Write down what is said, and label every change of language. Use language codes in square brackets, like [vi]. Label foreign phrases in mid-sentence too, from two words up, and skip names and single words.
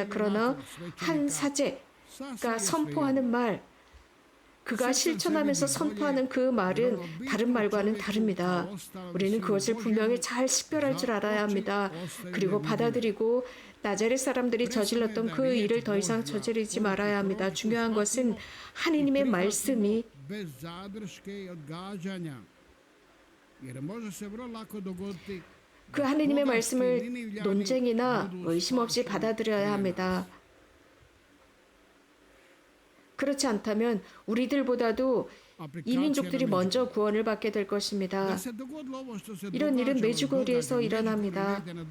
[ko] 그러나 한 사제가 선포하는 말, 그가 실천하면서 선포하는 그 말은 다른 말과는 다릅니다. 우리는 그것을 분명히 잘 식별할 줄 알아야 합니다. 그리고 받아들이고 나자렛 사람들이 저질렀던 그 일을 더 이상 저지르지 말아야 합니다. 중요한 것은 하느님의 말씀이 [hr] bez zadrške i odgađanja. Jer može se vrlo lako dogoditi [ko] 그 하느님의 말씀을 논쟁이나 의심 없이 받아들여야 합니다. 그렇지 않다면 우리들보다도 이민족들이 먼저 구원을 받게 될 것입니다. 이런 일은 메주거리에서 일어납니다.